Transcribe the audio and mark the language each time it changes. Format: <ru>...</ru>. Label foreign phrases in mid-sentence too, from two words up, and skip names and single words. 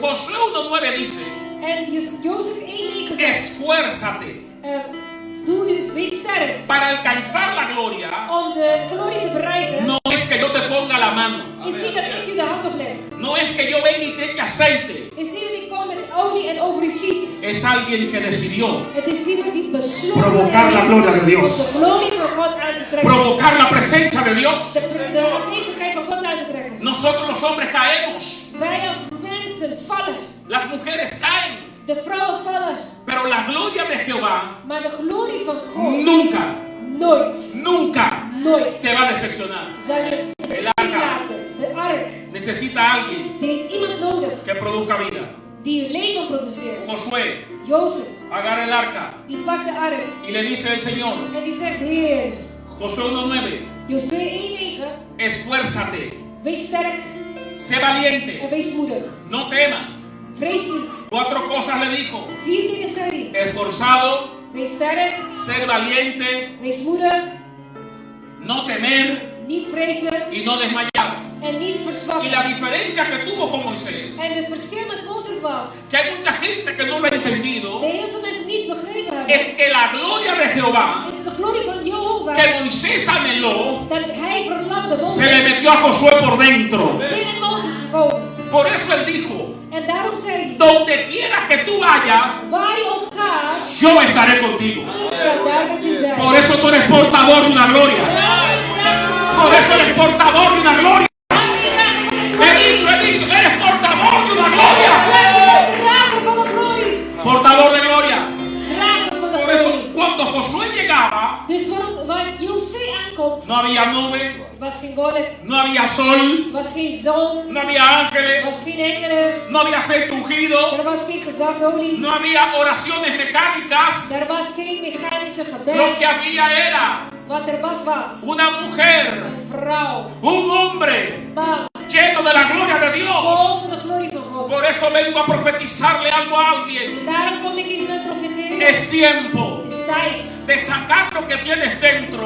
<es>Josué 1:9 dice,</es> <nl>En Jozef 1:9 zegt,</nl> <es>esfuérzate</es> <nl>wees sterk</nl> <es>para alcanzar la gloria.</es> <nl>om de glorie te bereiken.</nl> <es>No es que yo te ponga la mano.</es> <nl>Is niet dat ik u de hand opleg.</nl> <es>No es que yo venga y te eche aceite.</es> <nl>Is niet dat ik kom met olie en over u giet.</nl> <es>Es alguien que decidió</es> <nl>Het is iemand die besloten</nl> <es>provocar la gloria de Dios.</es> <nl>de glorie van God aan te trekken.</nl> <es>provocar la presencia de Dios.</es> <nl>De aanwezigheid van God aan te trekken.</nl> <es>Nosotros los hombres caemos,</es> <nl>Wij als mensen vallen.</nl> <es>las mujeres caen,</es> <nl>De vrouwen vallen.</nl> <es>pero la gloria de Jehová</es> <nl>Maar de glorie van God</nl> <es>nunca</es> <nl>nooit</nl> <es>te va a decepcionar.</es> <nl>zal je in de steek laten. De ark,</nl> <es>Necesita a alguien</es> <nl>die heeft iemand nodig</nl> <es>que produzca vida.</es> <nl>die uw leven produceert.</nl> <es>Josué</es> <nl>Jozef,</nl> <es>agarra el arca</es> <nl>die pakt de ark</nl> <es>y le dice al Señor,</es> <nl>en die zegt, Heer,</nl> <es>Josué 1:9,</es> <nl>Josué 1:9,</nl> <es>esfuérzate,</es> <nl>wees sterk</nl> <es>sé valiente,</es> <nl>en wees moedig.</nl> <es>no temas.</es> <nl>Vrees niet.</nl> <es>4 cosas le dijo:</es> <nl>4 dingen zei hij.</nl> <es>esforzado,</es> <nl>Wees sterk,</nl> <es>ser valiente,</es> <nl>wees moedig,</nl> <es>no temer</es> <nl>niet vrezen</nl> <es>y no desmayar.</es> <nl>en niet</nl> <es>Y</es> <nl>verzwakken.</nl> <es>la diferencia que tuvo con Moisés,</es> <nl>En het verschil met Mozes was,</nl> <es>que hay mucha gente que no lo ha entendido,</es> <nl>dat heel veel mensen niet begrepen hebben,</nl> <es>es que la gloria de Jehová</es> <nl>is de glorie van Jehovah,</nl> <es>que Moisés anheló</es> <nl>dat hij verlangde</nl> <es>se le</es> <nl>Mozes.</nl> <es>metió a Josué por dentro.</es> <nl>Binnen Mozes gekomen.</nl> <es>Por eso él dijo:</es> <nl>En daarom zei hij,</nl> <es>donde quiera que tú vayas,</es> <nl>waar je op gaat,</nl> <es>yo estaré contigo.</es> <nl>ik zal daar met je zijn.</nl> <es>Por eso tú eres portador de una gloria. Por eso eres portador de una gloria. He dicho, eres portador de una gloria.</es> <nl>Drager van de glorie.</nl> <es>Portador de gloria.</es> <nl>Drager van de</nl> <es>Por eso</es> <nl>glorie.</nl> <es>cuando Josué llegaba,</es> <nl>Dus waar Josué aankomt,</nl> <es>no había nube,</es> <nl>was geen wolk,</nl> <es>no había sol,</es> <nl>was geen zon,</nl> <es>no había ángeles,</es> <nl>was geen engelen,</nl> <es>no había aceite ungido,</es> <nl>er was geen gezagdolie,</nl> <es>no había oraciones mecánicas.</es> <nl>er was geen mechanische</nl> <es>Lo</es> <nl>gebed.</nl> <es>que había era</es> <nl>Wat er was,</nl> <es>una mujer,</es> <nl>een vrouw,</nl> <es>un hombre</es> <nl>man,</nl> <es>lleno de la gloria de Dios.</es> <nl>vol van de glorie van God.</nl> <es>Por eso vengo a profetizarle algo a alguien.</es> <nl>En daarom kom ik eens met profeteren.</nl> <es>Es tiempo</es> <nl>Het is tijd</nl> <es>de sacar lo que tienes dentro</es>